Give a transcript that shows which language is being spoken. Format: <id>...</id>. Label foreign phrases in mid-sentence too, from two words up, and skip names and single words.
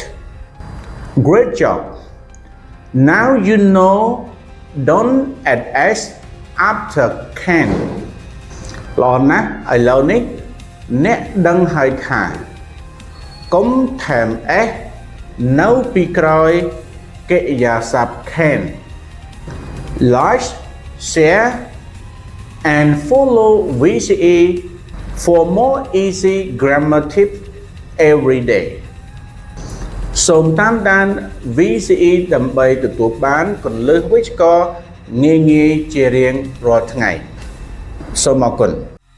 <en>Great job. Now you know don't add s after can.</en> <km>ល្អណាស់ឥឡូវនេះអ្នកដឹងហើយថាកុំថែម s នៅពីក្រោយកិរិយាសព្ទ can.</km> <en>Like, share and follow VCE for more easy grammar tips every day</en> <km>សូមតាមដាន VCE ដើម្បីទទួលបានគន្លឹះវេយ្យាករណ៍ងាយៗជារៀងរាល់ថ្ងៃសូមអរគុណ</km>